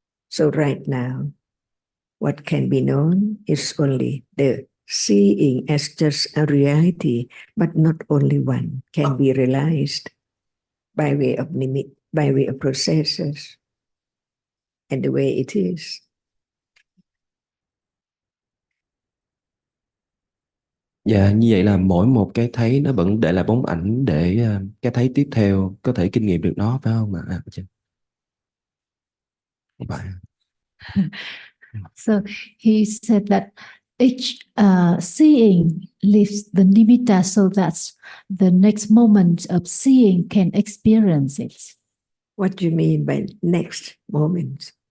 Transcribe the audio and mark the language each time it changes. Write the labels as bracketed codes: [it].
[en] So right now, what can be known is only the seeing as just a reality, but not only one can be realized by way of limit, by way of processes, and the way it is. [vi] Dạ, như vậy là mỗi một cái thấy nó vẫn để lại bóng ảnh để cái thấy tiếp theo có thể kinh nghiệm được nó, phải không ạ? Phải. [en] So he said that each seeing leaves the nimitta so that the next moment of seeing can experience it. What do you mean by next moment?